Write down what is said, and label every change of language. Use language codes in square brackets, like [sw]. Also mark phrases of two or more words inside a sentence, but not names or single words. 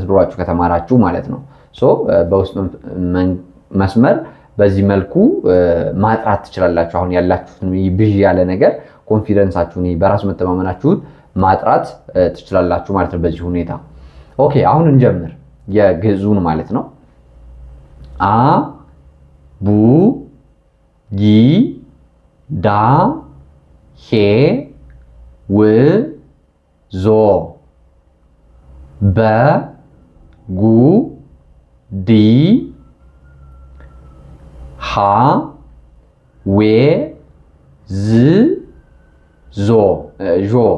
[am] ብሏችሁ ከተማራችሁ ማለት ነው። ሶ በውስጥ መስመር በዚህ መልኩ ማጥራት ትችላላችሁ። አሁን ያላችሁትን ብዥ ያለ ነገር ኮንፊደንሳችሁን በራስ መተማመናችሁን ማጥራት ትችላላችሁ ማለት ነው በዚህ ሁኔታ። ኦኬ አሁን እንጀምር የግዕዙን ማለት ነው። አ ቡ ጊ ዳ ሄ ው ዞ በ ጉ ዲ ሃ ዌ ዝ ዞ ዦ